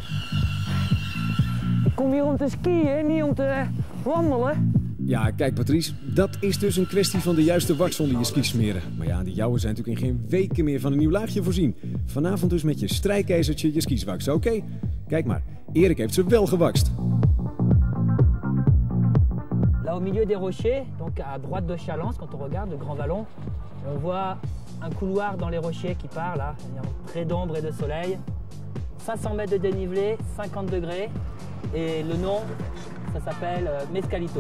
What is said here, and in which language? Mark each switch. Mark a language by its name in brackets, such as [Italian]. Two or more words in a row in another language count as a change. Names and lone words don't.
[Dutch] Ik kom hier om te skiën, niet om te wandelen. Ja, kijk Patrice, dat is dus een kwestie van de juiste wax onder je ski smeren. Maar ja, die jouwe zijn natuurlijk in geen weken meer van een nieuw laagje voorzien. Vanavond dus met je strijkijzertje je skis waksen, oké? Kijk maar, Erik heeft ze wel gewakst. [French] Là au milieu des rochers, donc à droite de Chalence, quand on regarde le Grand Vallon, on voit un couloir dans les rochers qui part là, très d'ombre et de soleil. 500 mètres de dénivelé, 50 degrés et le nom, ça s'appelle Mescalitos.